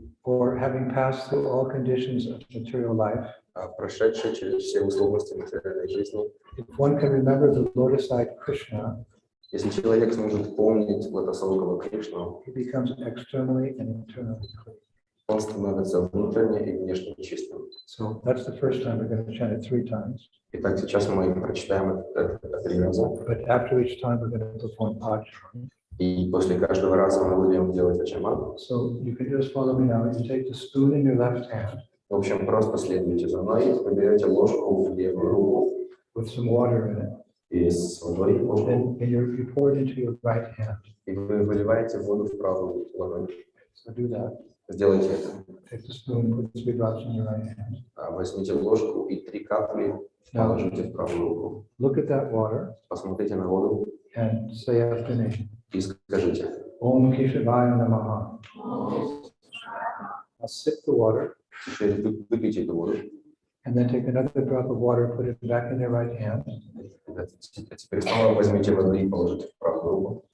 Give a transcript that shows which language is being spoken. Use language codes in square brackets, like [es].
[en] or having passed through all conditions of material life. [ru] прошедший через все условности материальной жизни. [en] If one can remember the lotus-eyed Krishna, [ru] Если человек сможет помнить Златословного Кришну, [en] he becomes externally and internally clean. [ru] он становится внутренне и внешне чистым. [en] So that's the first time we're going to chant it 3 times. [ru] Итак, сейчас мы прочитаем это 3 раза. [en] But after each time, we're going to perform Ajman. [ru] И после каждого раза мы будем делать ачаман. [en] So you can just follow me now. You take the spoon in your left hand. [ru] В общем, просто следуйте за мной. Вы берете ложку в левую руку [en] With some water in it. [ru] и с водой ложку, [en] Then you pour it into your right hand. [ru] и вы выливаете воду в правую ладонь. [en] So do that. [ru] Сделайте это. [en] Take the spoon, put 3 drops in your right hand. [ru] Возьмите ложку и 3 капли положите в правую руку. [en] Look at that water [ru] Посмотрите на воду [en] and say after me. [ru] и скажите. [sa] Om Keshavaya Namaha. [en] Now sip the water [ru] Теперь выпейте эту воду. [en] and then take another drop of water, put it back in your right hand [ru] Теперь снова возьмите воду и положите в правую руку.